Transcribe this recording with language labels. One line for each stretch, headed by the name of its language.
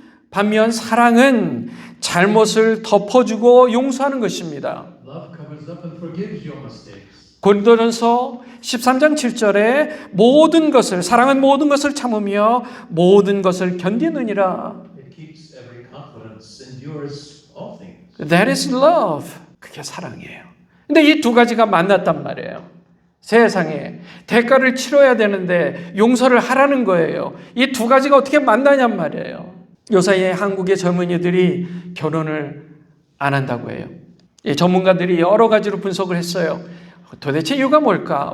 Korean: 반면 사랑은 잘못을 덮어주고 용서하는 것입니다.
English: Love covers up and forgives your mistakes.
Korean: 고린도전서 13장 7절에 사랑은 모든 것을 참으며 모든 것을 견디느니라.
English: It keeps every confidence, endures all things. That is love.
Korean: 그게 사랑이에요. 근데 이 두 가지가 만났단 말이에요. 세상에 대가를 치러야 되는데 용서를 하라는 거예요. 이 두 가지가 어떻게 만나냔 말이에요. 요사이에 한국의 젊은이들이 결혼을 안 한다고 해요. 전문가들이 여러 가지로 분석을 했어요. 도대체 이유가 뭘까?